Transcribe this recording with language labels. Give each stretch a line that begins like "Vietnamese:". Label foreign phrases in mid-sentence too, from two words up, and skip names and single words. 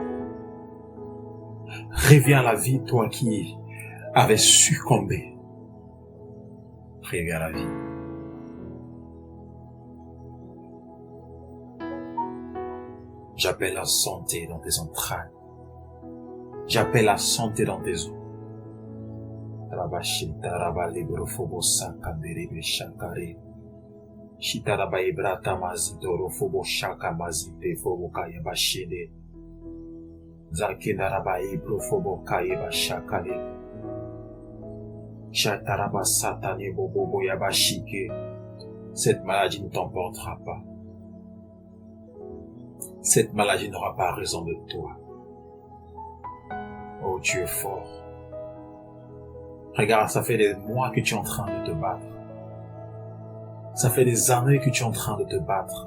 French: Reviens à la vie, toi qui avais succombé. Reviens à la vie. J'appelle la santé dans tes entrailles. J'appelle la santé dans tes os. Rabashita rabalibro fobosa kanderebe shakare. Shitaraba ibrata mazidoro fobo shaka mazite fobo kayeba shede. Zakendaraba ibro fobo kayeba shakale. Shataraba satane bobo yaba shike. Cette maladie ne t'emportera pas. Cette maladie n'aura pas raison de toi. Oh, tu es fort. Regarde, ça fait des mois que tu es en train de te battre. Ça fait des années que tu es en train de te battre.